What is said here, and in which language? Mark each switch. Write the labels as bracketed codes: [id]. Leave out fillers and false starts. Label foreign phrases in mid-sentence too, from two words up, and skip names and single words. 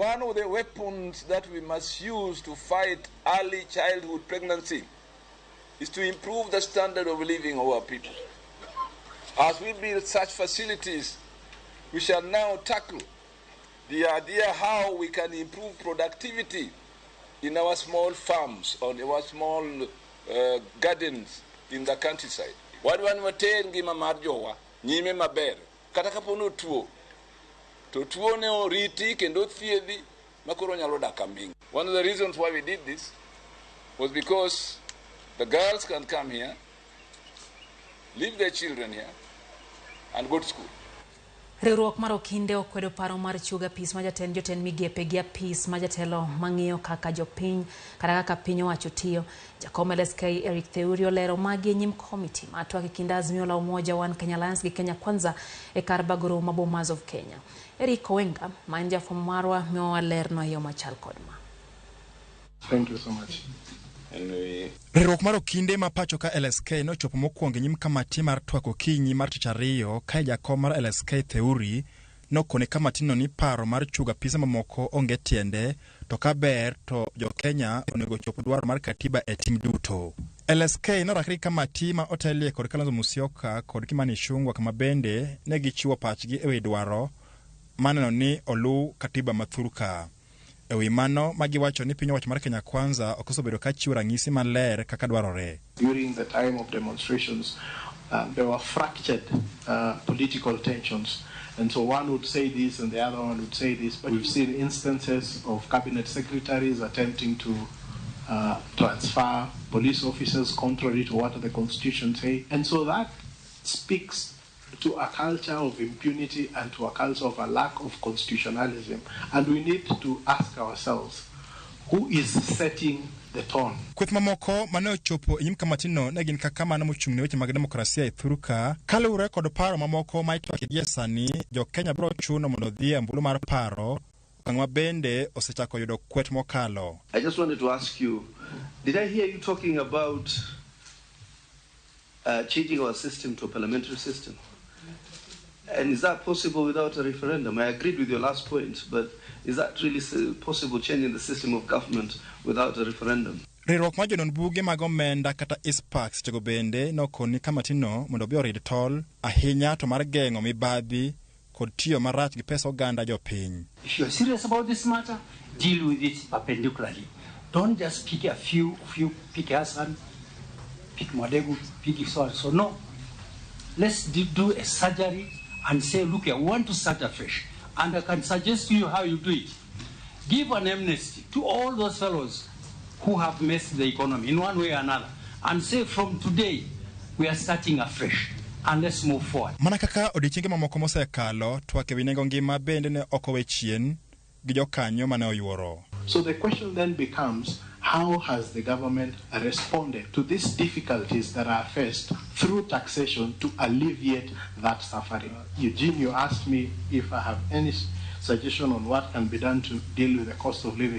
[en] One of the weapons that we must use to fight early childhood pregnancy is to improve the standard of living of our people. As we build such facilities, we shall now tackle the idea how we can improve productivity in our small farms, on our small gardens in the countryside. [luo] Wadwan waten gima mar jowa nyime maber kata kapono tuo to tuo ne oriti kendo thiedhi makoro nyalo dak ambing. [en] One of the reasons why we did this was because the girls can come here, leave their children here, and go to school. [luo] Riwruok mar Okinde okwedo paro mar chuga pis ma jatend jotend migepe gi apis ma jatelo mang'iyo kaka jopiny kata kaka piny owacho tiyo. Jakom LSK Eric Theuri olero magi nyim komiti ma twak e kind Azimio la Umoja One Kenya Alliance gi Kenya Kwanza e kar bagoro ma Bomas of Kenya. Eric Owenga ma en jafwambo marwa miyo walerno e yo machal kod ma. [en] Thank you so much. [luo] Riwruok mar Okinde ma pacho ka LSK nochopo mokwongo nyim kamati mar twak okinyi mar tich ariyo ka jakom mar LSK Theuri nokone kamatino ni paro mar chuga pisa mamoko onge tiende to ka ber to jo Kenya onego chop dwaro mar katiba e tim duto. LSK norakri kamati ma otelie kod Kalonzo Musyoka kod Kimani Ichung'wah kama bende ne gichiwo pachgi ewi dwaro maneno ni olu katiba mathuruka. Ewi mano magiwacho ni piny owacho mar Kenya Kwanza okosobedo ka chiwo ranyisi maler kaka dwarore. [en] During the time of demonstrations, there were fractured political tensions. And so one would say this and the other one would say this. But we've seen instances of cabinet secretaries attempting to transfer police officers contrary to what the constitution says. And so that speaks to a culture of impunity and to a culture of a lack of constitutionalism. And we need to ask ourselves, who is setting the tone? [luo] Kweth mamoko mane ochopo nyim kamatino ne gin kaka mano mochung'ne weche mag demokrasia e thuruka kaluwore kod paro mamoko ma itwak gie sani jo Kenya biro chuno mondo dhi e mbulu mar paro okang' ma bende osechako yudo kwet mokalo. [en] I just wanted to ask you, did I hear you talking about changing our system to a parliamentary system? And is that possible without a referendum? I agreed with your last point, but is that really possible, changing the system of government without a referendum? [luo] Riwruok ma jonon buge mag omenda kata Ispax tego bende nokoni kamatino mondo bi orid tol ahinya to mar geng'o mibadhi kod tiyo marach gi pesa oganda jopiny. [en] If you are serious about this matter, deal with it perpendicularly. Don't just pick a few pick Hassan, pick Madegu, pick so. So no, let's do a surgery and say, look, I want to start afresh. And I can suggest to you how you do it. Give an amnesty to all those fellows who have messed the economy in one way or another. And say, from today, we are starting afresh. And let's move forward. [luo] Mana kaka odiochienge mamoko mosekalo twak ewi nengo ngima bende ne ok owe chien gi jokanyo mane oyuoro. [en] So the question then becomes, how has the government responded to these difficulties that are faced through taxation to alleviate that suffering? Eugene, you asked me if I have any suggestion on what can be done to deal with the cost of living.